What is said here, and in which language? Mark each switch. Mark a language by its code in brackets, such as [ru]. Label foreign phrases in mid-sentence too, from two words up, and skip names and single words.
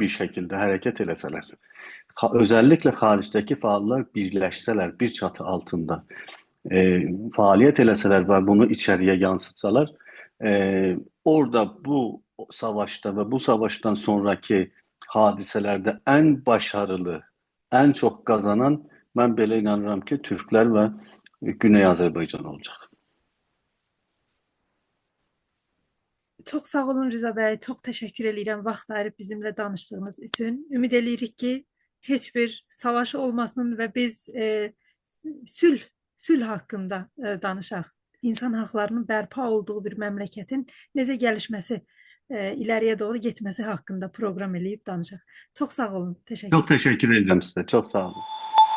[tr] bir şekilde hareket etseler, özellikle hariçteki faallar birleşseler, bir çatı altında faaliyet etseler ve bunu içeriye yansıtsalar, orada bu savaşta ve bu savaştan sonraki hadiselerde en başarılı, en çok kazanan ben böyle inanıyorum ki Türkler ve Güney Azerbaycan olacak. Çok sağ olun Rıza Bey. Çok teşekkür ederim vaxt ayırıp bizimle danıştığınız için. [az] Ümid edirik ki heç bir savaş olmasın ve biz sülh sülh hakkında danışaq. İnsan haklarının bərpa olduğu bir məmləkətin necə gəlişməsi, ileriye doğru getməsi hakkında program eləyib danışaq. [tr] Çok sağ olun. Teşekkür Çok ederim. teşekkür ederim size. Çok sağ olun.